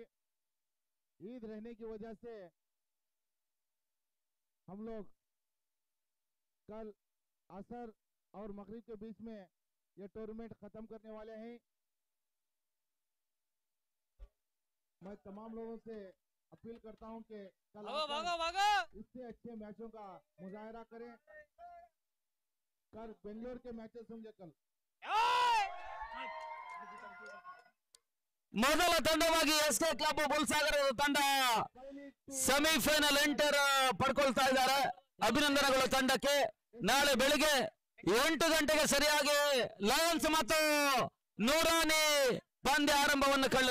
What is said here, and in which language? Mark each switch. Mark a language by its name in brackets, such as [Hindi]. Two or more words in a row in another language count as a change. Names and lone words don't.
[Hindi] ईद रहने की वजह से हम लोग कल असर और मगरिब के बीच में ये टूर्नामेंट खत्म करने वाले हैं। मैं तमाम लोगों से अपील करता हूं कि कल भागो आकर भागो भागो। इससे अच्छे मैचों का मुजाहरा करें। कल बेंगलोर के मैचेस होंगे कल। [Kannada] ಮೊದಲ ತಂಡವಾಗಿ ಎಸ್ಕೆ ಕ್ಲಬ್ ಬುಲ್ಸಾಗರದ ತಂಡ [English] semifinal enter [Kannada] ಪಡ್ಕೊಳ್ತಾ ಇದ್ದಾರೆ. ಅಭಿನಂದನೆಗಳು ತಂಡಕ್ಕೆ. ನಾಳೆ ಬೆಳಿಗ್ಗೆ 8 ಗಂಟೆಗೆ ಸರಿಯಾಗಿ ಲಯನ್ಸ್ ಮತ್ತು ನೂರಾನಿ ಪಂದ್ಯ ಆರಂಭವನ್ನು